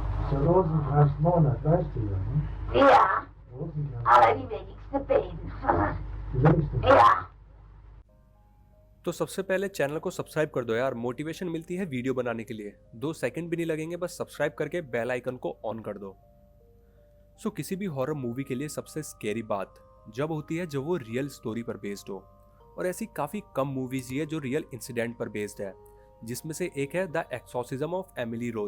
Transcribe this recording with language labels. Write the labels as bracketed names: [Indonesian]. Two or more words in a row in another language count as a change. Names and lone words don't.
[German] Rosenkranzmonat, weißt du ja, ne? Ja, Rosenkranz. aber die wenigsten beten. Die wenigsten. Ja. [Hindi] तो सबसे पहले चैनल को सब्सक्राइब कर दो यार, मोटिवेशन मिलती है वीडियो बनाने के लिए। 2 सेकंड भी नहीं लगेंगे, बस सब्सक्राइब करके [English] bell icon [Hindi] को ऑन कर दो। किसी भी [English] horror movie [Hindi] के लिए सबसे स्केरी बात जब होती है जब वो [English] real story [Hindi] पर बेस्ड हो, और ऐसी काफी कम मूवीज ही है जो [English] real incident [Hindi] पर बेस्ड है, जिसमें से एक है द एक्सॉर्सिज्म ऑफ एमिली रोज।